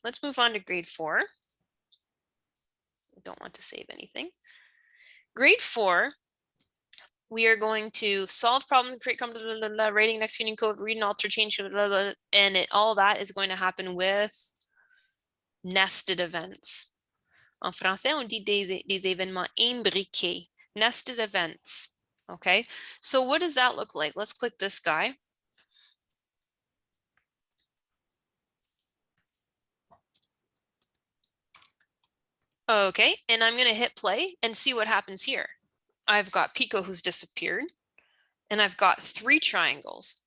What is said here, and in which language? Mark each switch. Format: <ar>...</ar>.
<en>Let's move on to grade 4. I don't want to save anything. Grade 4, we are going to solve problems, create writing, executing code, read and alter, change, and all that is going to happen with nested events.</en> <fr>En français, on dit des événements imbriqués,</fr> <en>nested events. Okay, so what does that look like? Let's click this guy. Okay, and I'm going to hit play and see what happens here. I've got Pico who's disappeared, and I've got 3 triangles.</en>